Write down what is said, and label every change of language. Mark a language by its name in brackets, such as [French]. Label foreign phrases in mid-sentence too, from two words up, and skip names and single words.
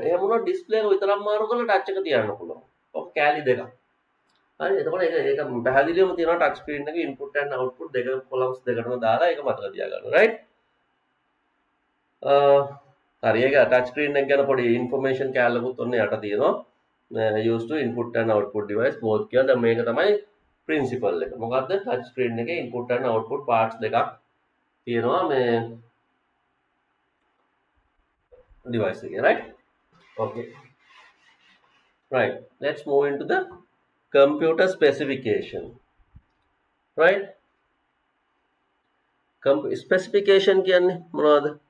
[Sinhala] එහෙම වුණොත් ඩිස්ප්ලේ එක විතරක් මාරු කරලා ටච් එක තියන්න පුළුවන්. ඔක කෑලි දෙකක්. හරි එතකොට ඒක පැහැදිලිවම තියෙනවා [English] touch screen [Sinhala] එකේ [English] input and output [Sinhala] දෙක කොලම්ස් දෙකටම දාලා ඒක මතක තියාගන්න. right හරි ඒක [English] touch screen [Sinhala] එක ගැන පොඩි ඉන්ෆර්මේෂන් කෑල්ලකුත් ඔන්න යට තියෙනවා [English] used to input and output device both [Sinhala] කියලා. දැන් මේක තමයි ප්‍රින්සිපල් එක. මොකද්ද ටච් ස්ක්‍රීන් එකේ [English] input and output parts [Sinhala] දෙකක් තියෙනවා මේ device එකේ. [English] right okay right let's move into the computer specification. [Sinhala] right specification කියන්නේ මොනවද?